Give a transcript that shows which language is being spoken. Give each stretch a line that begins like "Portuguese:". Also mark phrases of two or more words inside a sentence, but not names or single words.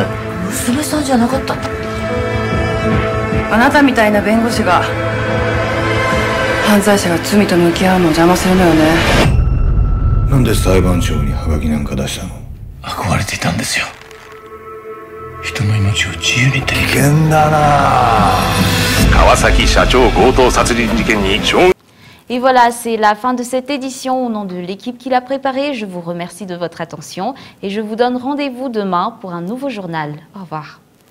Japanese: 娘さんじゃなかったんだ。あなたみたいな弁護士が犯罪者が罪と向き合うのを邪魔するのよね。なんで裁判長にハガキなんか出したの？憧れていたんですよ。人の命を自由にって。危険だな。川崎社長強盗殺人事件に衝撃。
French: Et voilà, c'est la fin de cette édition. Au nom de l'équipe qui l'a préparée, je vous remercie de votre attention et je vous donne rendez-vous demain pour un nouveau journal. Au revoir.